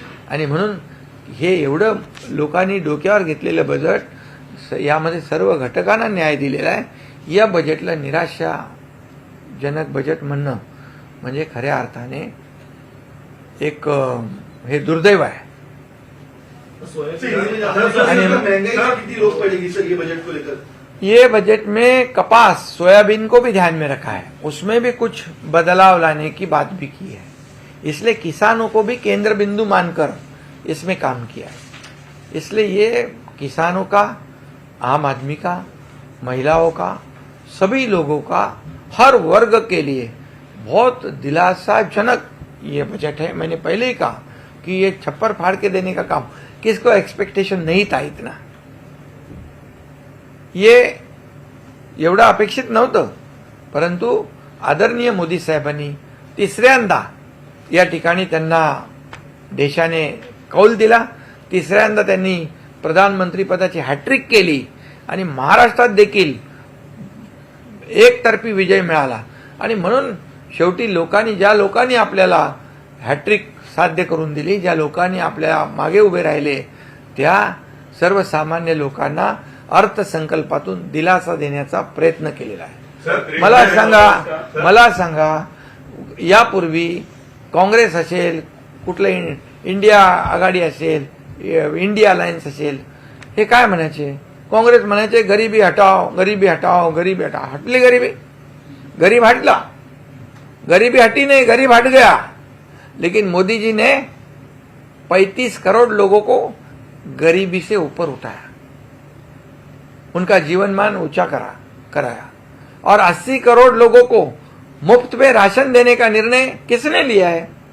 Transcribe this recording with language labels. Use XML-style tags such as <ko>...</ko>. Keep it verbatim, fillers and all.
<mr>आणि म्हणून हे एवढं लोकांनी डोक्यावर घेतलेलं बजेट, स- यामध्ये सर्व घटकांना न्याय दिलेला आहे. या बजेटला निराशाजनक बजेट म्हणणं म्हणजे खऱ्या अर्थाने एक अं, हे दुर्दैव आहे.</mr> <hi>कितनी लोग पड़ेगी सर ये बजट को लेकर? ये बजट में कपास, सोयाबीन को भी ध्यान में रखा है, उसमें भी कुछ बदलाव लाने की बात भी की है. इसलिए किसानों को भी केंद्र बिंदु मानकर इसमें काम किया है. इसलिए ये किसानों का, आम आदमी का, महिलाओं का, सभी लोगों का, हर वर्ग के लिए बहुत दिलासाजनक ये बजट है. मैंने पहले ही कहा कि ये छप्पर फाड़ के देने का काम किसको एक्सपेक्टेशन नहीं था. इतना ये</hi> <mr>एवढं अपेक्षित नव्हतं, परंतु आदरणीय मोदी साहेबांनी तिसऱ्यांदा या ठिकाणी त्यांना देशाने कौल दिला. तिसऱ्यांदा त्यांनी प्रधानमंत्रीपदाची हॅट्रिक केली आणि महाराष्ट्रात देखील एकतर्फी विजय मिळाला. आणि म्हणून शेवटी लोकांनी, ज्या लोकांनी आपल्याला हॅट्रिक साध्य करून दिली, ज्या लोकांनी आपल्या मागे उभे राहिले, त्या सर्वसामान्य लोकांना अर्थसंकल्पातून दिलासा देण्याचा प्रयत्न केलेला आहे.</mr> <en>sir</en> <mr>मला सांगा, मला सांगा, यापूर्वी काँग्रेस असेल, कुठलं इंडिया आघाडी असेल, इंडिया अलायन्स असेल, हे काय म्हणायचे? काँग्रेस म्हणायचे गरिबी हटाव, गरिबी हटाव, गरिबी हटाव. हटली गरिबी? गरीब हटला?</mr> <hi>गरीबी हटी नहीं, गरीब हट गया. लेकिन मोदी जी ने पैंतीस करोड़ लोगों को गरीबी से ऊपर उठाया, उनका जीवनमान ऊंचा करा कराया. और अस्सी करोड़ लोगों को मुफ्त में राशन देने का निर्णय किसने लिया है?</hi>